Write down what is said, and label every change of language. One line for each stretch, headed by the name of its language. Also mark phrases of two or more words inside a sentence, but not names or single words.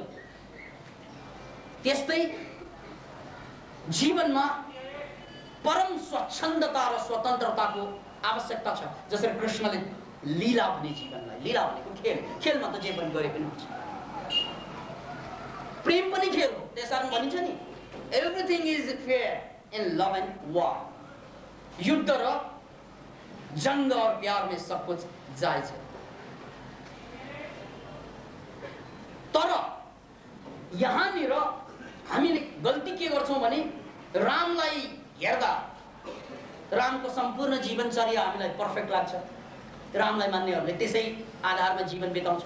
Nepali: त्यस्तै जीवनमा परम स्वच्छन्दता र स्वतन्त्रताको आवश्यकता छ। जसरी कृष्णले लीला भने जीवनलाई, लीला भनेको खेल, खेलमा त जे पनि गरे पनि हुन्छ। प्रेम पनि खेल हो, त्यसकारण भनिन्छ नि
English: everything is fair in love and war.
Hindi: युद्ध र जंग और प्यार में सब कुछ जायज है।
Nepali: तर यहाँनिर हामीले गल्ती के गर्छौं भने रामलाई हेर्दा रामको सम्पूर्ण जीवनचर्या हामीलाई पर्फेक्ट लाग्छ। रामलाई मान्नेहरूले त्यसै आधारमा जीवन बिताउँछ।